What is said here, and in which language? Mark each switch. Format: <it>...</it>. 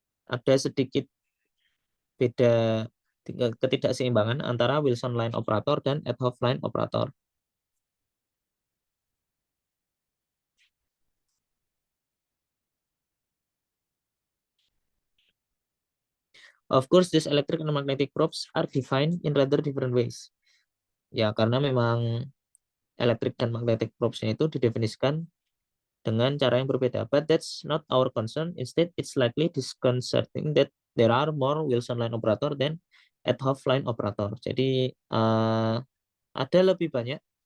<id>Ada sedikit beda ketidakseimbangan antara Wilson line operator dan 't Hooft line operator.</id> <en>Of course, these electric and magnetic probes are defined in rather different ways.</en> <id>Ya, karena memang electric dan magnetic probes-nya itu didefinisikan dengan cara yang berbeda.</id> <en>But that's not our concern. Instead, it's slightly disconcerting that there are more Wilson line operator than 't Hooft line operator.</en> <id>Jadi ada lebih banyak.</id>